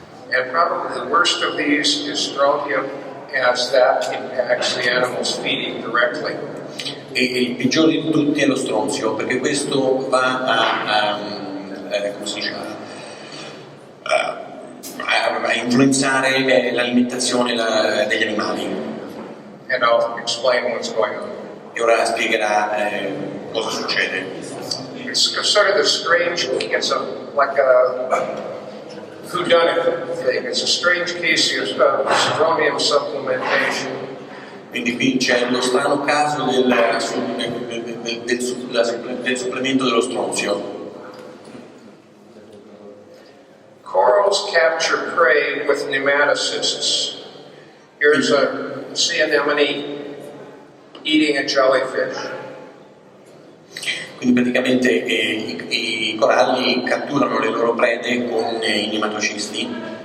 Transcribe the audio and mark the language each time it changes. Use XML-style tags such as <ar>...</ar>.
<en>And probably the worst of these is strontium, as that impacts the animals feeding directly.</en> <it>E il peggiore di tutti è lo stronzio, perché questo va come si dice, a influenzare l'alimentazione degli animali.</it> <en>And I'll explain what's going on.</en> <it>E ora spiegherà cosa succede.</it> <en>It's sort of the strange, like a whodunit thing. It's a strange case of strontium supplementation.</en> <it>Quindi qui c'è lo strano caso del supplemento dello stronzio.</it> <en>Corals capture prey with nematocysts. Here's a sea anemone eating a jellyfish.</en> <it>Quindi praticamente i coralli catturano le loro prede con i nematocisti.</it>